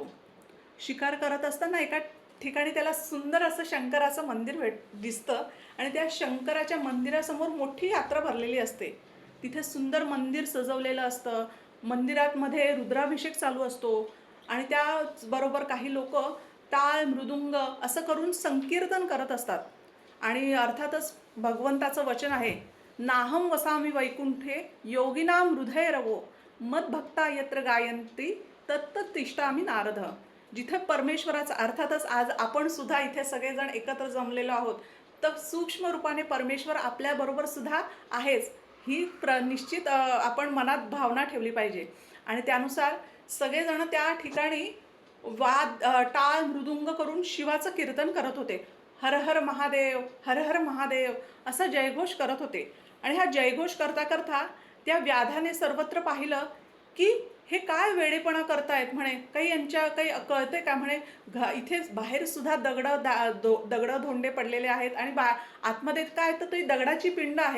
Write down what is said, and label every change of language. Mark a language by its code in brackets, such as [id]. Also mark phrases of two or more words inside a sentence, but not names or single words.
[mr] शिकार करत असताना एका ठिकाणी त्याला सुंदर असं शंकराचं मंदिर दिसतं आणि त्या शंकराच्या मंदिरासमोर मोठी यात्रा भरलेली असते. तिथे सुंदर मंदिर सजवलेलं असतं. मंदिरात मध्ये रुद्राभिषेक चालू असतो आणि त्याचबरोबर काही लोक टाळ मृदुंग असं करून संकीर्तन करत असतात. आणि अर्थातच भगवंताचं वचन आहे, [sa] नाहम वसामी वैकुंठे योगिनाम हृदय रवो मदभक्ता यत्र गायंती तत्त तिष्ठामी नारद. [mr] जिथे परमेश्वराचा, अर्थातच आज आपण सुद्धा इथे सगळेजण एकत्र जमलेलो आहोत, तर सूक्ष्म रूपाने परमेश्वर आपल्याबरोबर सुद्धा आहेच, ही निश्चित आपण मनात भावना ठेवली पाहिजे. आणि त्यानुसार सगळेजण त्या ठिकाणी टाळ मृदुंग करून शिवाचं कीर्तन करत होते. हर हर महादेव, हर हर महादेव असा जयघोष करत होते. आणि हा जयघोष करता करता त्या व्याधाने सर्वत्र पाहिलं की हे काय वेडेपणा करतायत म्हणे, काही यांच्या काही कळते का म्हणे. इथे बाहेर सुद्धा दगडं धोंडे पडलेले आहेत आणि आतमध्ये काय, तर ती दगडाची पिंड आहे.